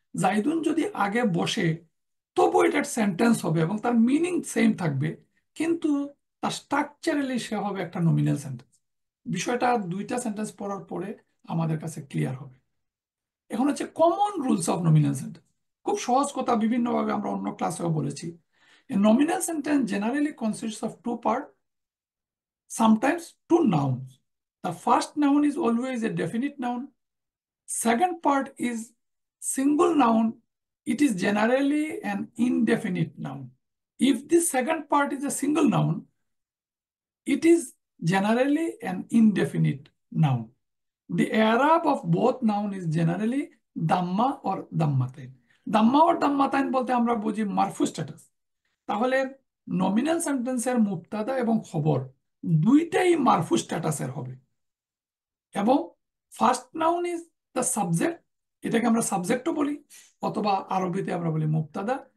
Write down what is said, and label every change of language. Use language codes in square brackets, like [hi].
[bn] জাইদুন যদি আগে বসে তবু এটার সেন্টেন্স হবে এবং তার মিনিং সেম থাকবে, কিন্তু তার স্ট্রাকচারালি সে হবে একটা নমিনাল সেন্টেন্স। বিষয়টা দুইটা সেন্টেন্স পড়ার পরে আমাদের কাছে ক্লিয়ার হবে। এখন হচ্ছে common rules of nominal sentence. খুব সহজ কথা, বিভিন্নভাবে আমরা অন্য ক্লাসেও বলেছি। [en] A nominal sentence generally consists of two parts, sometimes two nouns. The first noun is always a definite noun. Second part is single noun. It is generally an indefinite noun. If the second part is a single noun, it is generally an indefinite noun. The i'rab of both noun is generally damma or dammatain. [bn] Damma or দাম্মাতাইন বলতে আমরা বুঝি মারফু status. তাহলে nominal সেন্টেন্সের মুবতাদা এবং খবর দুইটাই মারফু স্ট্যাটাসের হবে। এবং first noun is the subject, এটাকে আমরা সাবজেক্টও বলি, অথবা আরবিতে আমরা বলি মুবতাদা।